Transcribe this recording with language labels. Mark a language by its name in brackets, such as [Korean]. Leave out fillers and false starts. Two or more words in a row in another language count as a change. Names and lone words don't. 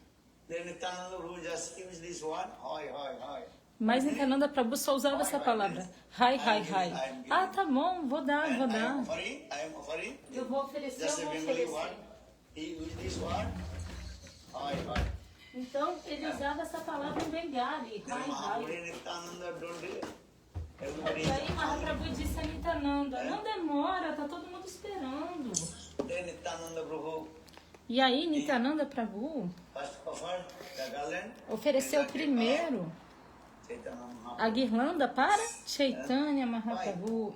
[Portuguese] Mas Nityananda Prabhu só usava essa palavra: hai, hai, hai. Ah, tá bom, vou dar. Eu vou oferecer. Então, ele usava essa palavra em Bengali, hai, hai. E aí Mahaprabhu disse a Nityananda: não demora, tá todo mundo esperando. E aí Nityananda Prabhu ofereceu primeiro a guirlanda para Chaitanya Mahaprabhu.